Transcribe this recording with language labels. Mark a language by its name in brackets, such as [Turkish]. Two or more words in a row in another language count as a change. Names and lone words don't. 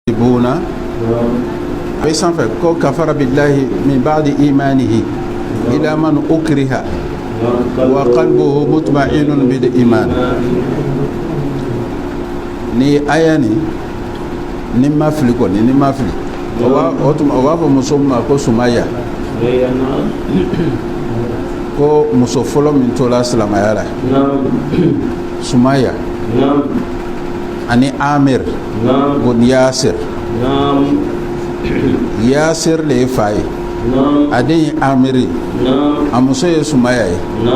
[Bambara] buna ay sanfɛ ko [Arabic] كفر بالله من بعد إيمانه إلا من أكره وقلبه مطمئن بالإيمان. [Bambara] Ni aya ni ma fili kɔni ni ma fili o b'a fɔ muso ma ko Sumaya ko muso fɔlɔ min tola silamaya la Sumaya ani Amir bon Yasir Yasir le ye fa ye a den ye Amiri a muso ye Sumaya ye